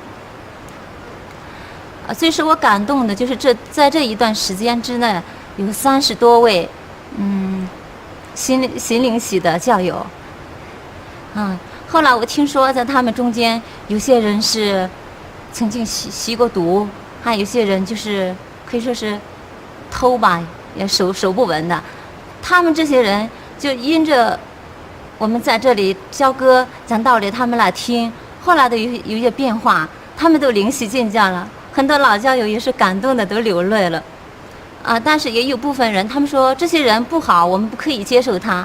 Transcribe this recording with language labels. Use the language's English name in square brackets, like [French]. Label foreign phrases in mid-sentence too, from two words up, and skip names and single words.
[Chinese] 最使我感動的就是在這一段時間之內，有30多位心靈系的教友。後來我聽說在他們中間有些人是曾經吸過毒，還有些人就是可以說是偷吧，也手不穩的。他們這些人就因着我們在這裡教歌講道理，他們來聽，後來都有一些變化，他們都靈洗進教了。很多老教友也是感動的都流淚了，但是也有部分人他們說這些人不好，我們不可以接受他。